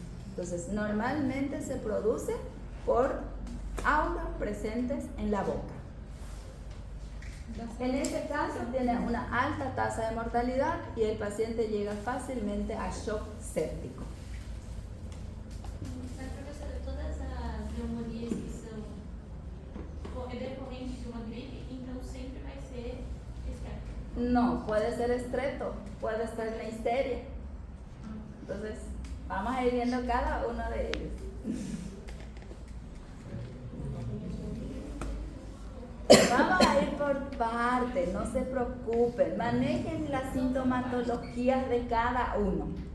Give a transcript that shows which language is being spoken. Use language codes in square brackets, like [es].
[es] Entonces, normalmente se produce por aureos presentes en la boca. En este caso tiene una alta tasa de mortalidad y el paciente llega fácilmente a shock séptico. [pt] Mas, professora, todas as pneumonias que são decorrentes de uma gripe, então sempre vai ser esquerdo? [es] No, puede ser estreto, puede ser neisseria. Entonces, vamos a ir viendo cada uno de ellos. Vamos a ir por partes, no se preocupen, manejen las sintomatologías de cada uno.